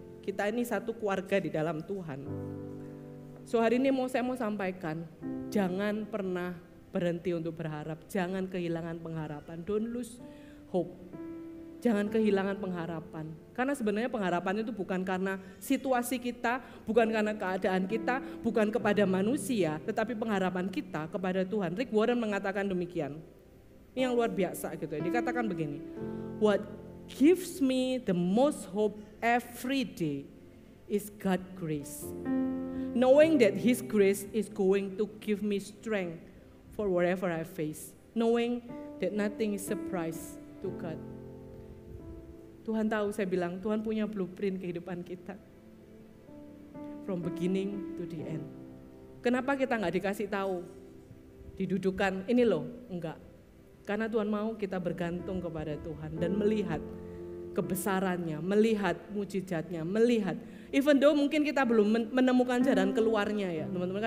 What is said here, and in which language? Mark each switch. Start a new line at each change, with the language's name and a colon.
Indonesian: Kita ini satu keluarga di dalam Tuhan. So hari ini saya mau sampaikan, jangan pernah berhenti untuk berharap, jangan kehilangan pengharapan,
English: don't lose hope.
Indonesian: Jangan kehilangan pengharapan, karena sebenarnya pengharapan itu bukan karena situasi kita, bukan karena keadaan kita, bukan kepada manusia, tetapi pengharapan kita kepada Tuhan. Rick Warren mengatakan demikian, ini yang luar biasa gitu. Dikatakan begini,
English: what gives me the most hope every day is God's grace. Knowing that His grace is going to give me strength for whatever I face. Knowing that nothing is surprise to God.
Indonesian: Tuhan tahu, saya bilang, Tuhan punya blueprint kehidupan kita.
English: From beginning to the end.
Indonesian: Kenapa kita nggak dikasih tahu? Didudukan, ini loh, enggak. Karena Tuhan mau kita bergantung kepada Tuhan dan melihat kebesarannya, melihat mujizatnya, melihat.
English: Even though
Indonesian: mungkin kita belum menemukan jalan keluarnya ya, teman-teman.